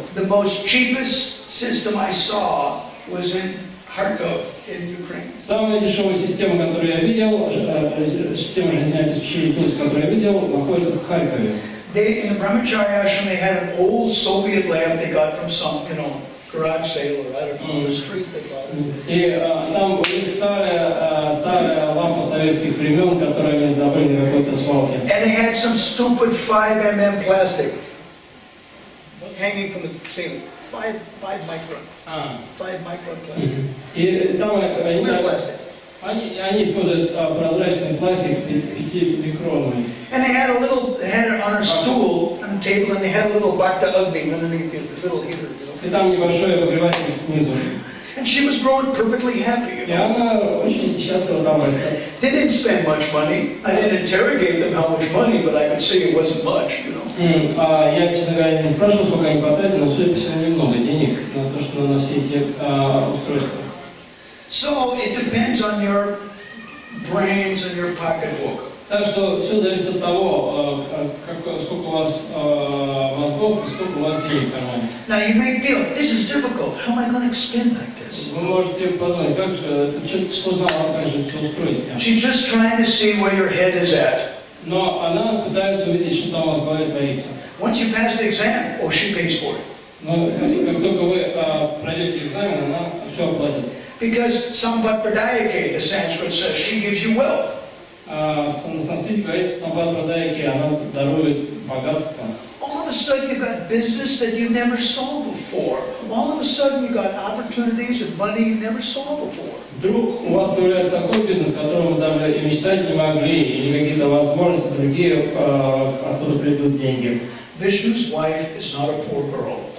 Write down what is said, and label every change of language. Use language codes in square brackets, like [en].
[en] The most cheapest system I saw was in Kharkov in Ukraine. [ru] Самая дешевая система, которую я видел, система жизнеобеспечения Тульс, которую я видел, находится в Харькове. [en] In the Brahmacharya ashram, they had an old Soviet lamp they got from some, garage sale or I don't know, the street they got it. [ru] И там у них старая лампа советских времен, которую они сдобыли на какой-то свалке. [en] And they had some stupid 5 mm plastic hanging from the ceiling. 5 micron. 5 micron plastic. [ru] И там Они используют прозрачный пластик 5-микронный. [en] And they had it on a stool, on a table, and they had a little Bhakti Agni underneath it, a little heater. [ru] И там небольшой обогреватель снизу. [en] And she was growing perfectly happy. [ru] И она очень счастлива там растет. [en] They didn't spend much money. I didn't interrogate them how much money, but I could see it wasn't much, [ru] Я, честно говоря, не спрашивал, сколько они потратили, но, судя по всему, немного денег на то, что на все эти устройства. [en] So it depends on your brains and your pocketbook. [ru] Так что все зависит от того, сколько у вас мозгов и сколько у вас денег в кармане. [en] Now you may feel, this is difficult. How am I going to spend like this? [ru] Вы можете подумать, как же, это что-то сложновато, как же все устроить. [en] She's just trying to see where your head is at. [ru] Но она пытается увидеть, что там у вас в голове творится. [en] Once you pass the exam, she pays for it. [ru] Но как только вы пройдете экзамен, она все оплатит. [en] Because Samvat Pradayake, the Sanskrit says, she gives you wealth. [ru] На санскрите говорится, Самбат Прадайаки, она дарует богатство. [en] All of a sudden you got business that you never saw before. All of a sudden you got opportunities and money you never saw before. [ru] Вдруг у вас появляется такой бизнес, которого вы даже и мечтать не могли, и какие-то возможности другие, откуда придут деньги. [en] Vishnu's wife is not a poor girl.